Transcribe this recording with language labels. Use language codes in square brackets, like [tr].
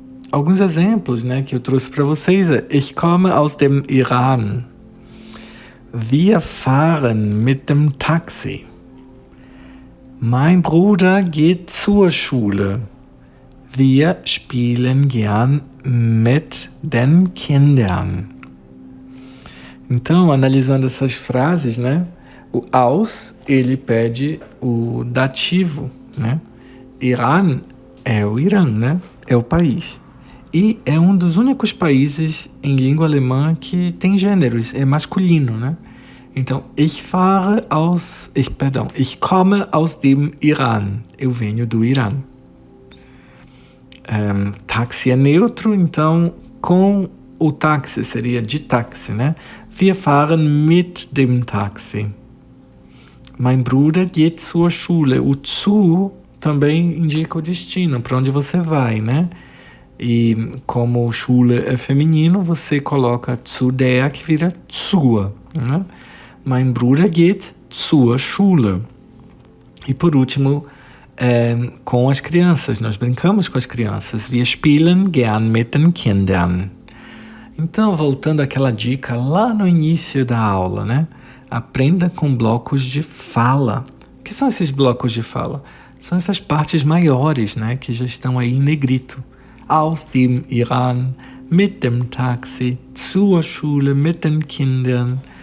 [pt] Alguns exemplos, né, que eu trouxe para vocês é: [de] Ich komme aus dem Iran. Wir fahren mit dem Taxi. Mein Bruder geht zur Schule. Wir spielen gern mit den Kindern. [pt] Então, analisando essas frases, né, o aus, ele pede o dativo, né? Iran é o Irã, né? É o país. E é um dos únicos países em língua alemã que tem gêneros, é masculino, né? [de] Então, ich komme aus dem Iran. [pt] Eu venho do Irã. Táxi é neutro, então com o táxi seria de táxi, né? [de] Wir fahren mit dem Taxi. Mein Bruder geht zur Schule. [pt] O zu também indica o destino, para onde você vai, né? E como Schule é feminino, você coloca zu der, que vira zur, né? Mein Bruder geht zur Schule. E por último, com as crianças, nós brincamos com as crianças. [de] Wir spielen gern mit den Kindern. [pt] Então, voltando àquela dica lá no início da aula, né? Aprenda com blocos de fala. O que são esses blocos de fala? São essas partes maiores, né? Que já estão aí em negrito. [de] Aus dem Iran, mit dem Taxi, zur Schule, mit den Kindern.